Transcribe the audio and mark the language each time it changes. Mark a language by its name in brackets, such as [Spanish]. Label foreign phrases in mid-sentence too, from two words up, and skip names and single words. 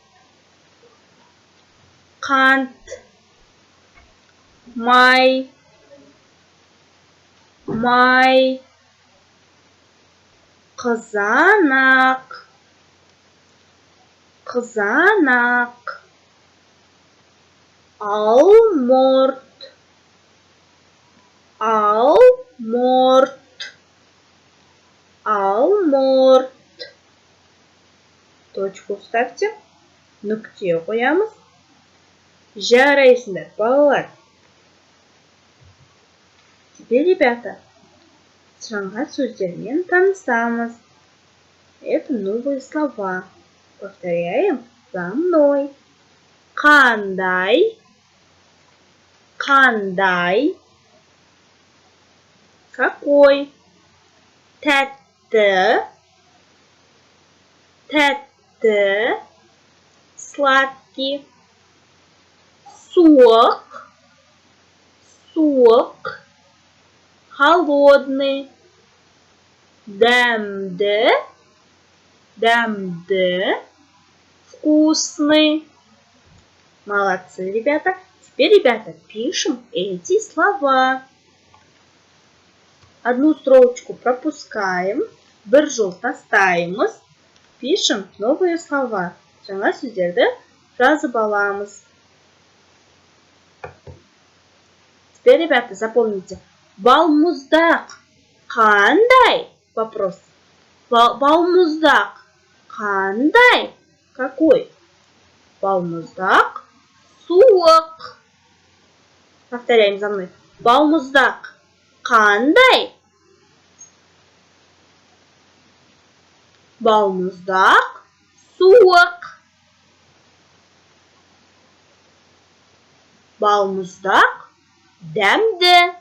[Kazakh] қант, май, май, қызанақ, қызанақ, алмұрт, алмұрт, алмұрт. [Russian] Точку ставьте, [Kazakh] нүкте қоямыз. Жарайсыңдар, балалар. [Russian] Теперь, ребята, [Kazakh] жаңа сөздермен танысамыз. [Russian] Это новые слова. Повторяем за мной. [Kazakh] Қандай, қандай, какой, тәтті, тәтті, сладкий, суық, суық, холодный, дәмді, дәмді, [Russian] вкусный. Молодцы, ребята. Теперь, ребята, пишем эти слова. Одну строчку пропускаем, [Kazakh] бір жол тастаймыз, [Russian] пишем новые слова. [Kazakh] Жаңа сөздерді жазып аламыз. [Russian] Теперь, ребята, запомните. [Kazakh] Балмұздақ қандай? Вопрос. Балмұздақ қандай? Какой? Балмұздақ суық. [Russian] Повторяем за мной. [Kazakh] Балмұздақ қандай? Балмұздақ суық. Балмұздақ дәмді.